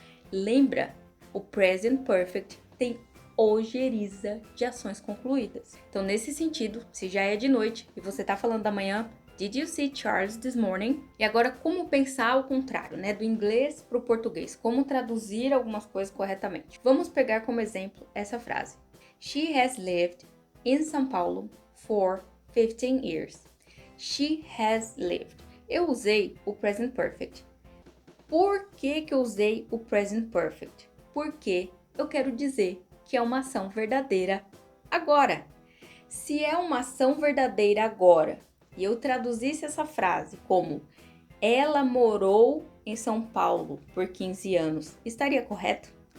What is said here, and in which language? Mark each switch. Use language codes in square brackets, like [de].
[pt] Lembra, o Present Perfect tem ojeriza de ações concluídas. Então, nesse sentido, se já é de noite e você tá falando da manhã, [en] Did you see Charles this morning? [pt] E agora, como pensar ao contrário, né? Do inglês para o português. Como traduzir algumas coisas corretamente. Vamos pegar como exemplo essa frase. [en] She has lived in São Paulo for 15 years. She has lived. [pt] Eu usei o Present Perfect. Por que eu usei o Present Perfect? Porque eu quero dizer que é uma ação verdadeira agora. Se é uma ação verdadeira agora, e eu traduzisse essa frase como ela morou em São Paulo por 15 anos, estaria correto?